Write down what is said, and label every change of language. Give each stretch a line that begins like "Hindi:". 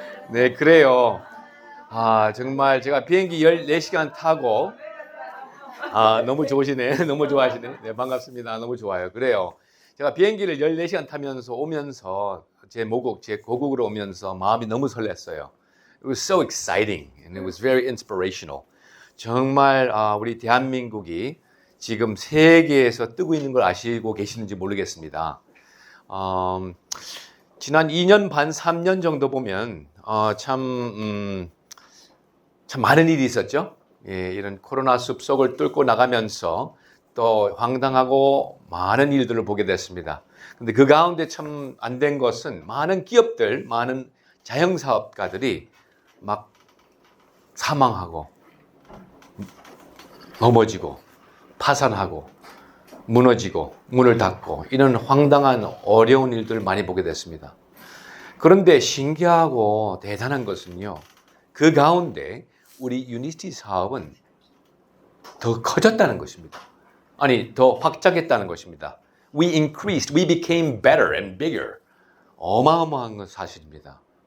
Korean: 네, 그래요. 정말 제가 비행기 14시간 타고 너무 좋으시네. 너무 좋아하시네. 네, 반갑습니다. 너무 좋아요. 그래요. 제가 비행기를 14시간 타면서 오면서 제 고국으로 오면서 마음이 너무 설렜어요.
English: It was so exciting and it was very inspirational.
Korean: 정말 우리 대한민국이 지금 세계에서 뜨고 있는 걸 아시고 계시는지 모르겠습니다. 지난 2년 반, 3년 정도 보면 참 많은 일이 있었죠. 예, 이런 코로나 숲속을 뚫고 나가면서 또 황당하고 많은 일들을 보게 됐습니다. 근데 그 가운데 참 안 된 것은 많은 기업들, 많은 자영사업가들이 막 사망하고 넘어지고 파산하고 무너지고 문을 닫고 이런 황당한 어려운 일들을 많이 보게 됐습니다. 그런데 신기하고 대단한 것은요. 그 가운데 우리 유니티 사업은 더 커졌다는 것입니다. 아니, 더 확장했다는 것입니다.
English: We increased, we became better and bigger.
Korean: 어마어마한 건 사실입니다.